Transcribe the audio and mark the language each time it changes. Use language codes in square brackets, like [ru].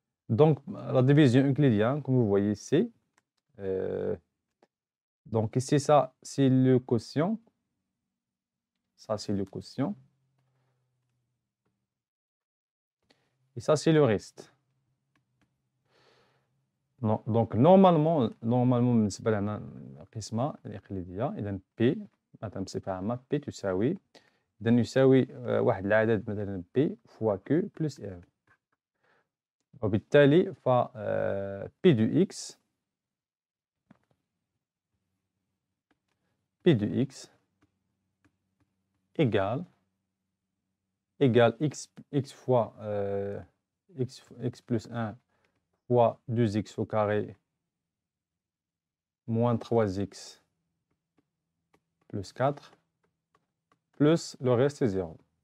[fr] Donc la division euclidienne, comme vous voyez ici, donc ici ça c'est le quotient, ça c'est le quotient, et ça c'est le reste. Non, donc normalement [ar] بالنسبة لنا القسمة الإقليدية إذا P مثلا بصفة عامة P تساوي إذا يساوي واحد العدد مثلا P fois Q plus R. وبالتالي ف [fr] P de X égale x fois x plus 1 fois 2x au carré moins 3x plus 4 plus le reste est 0.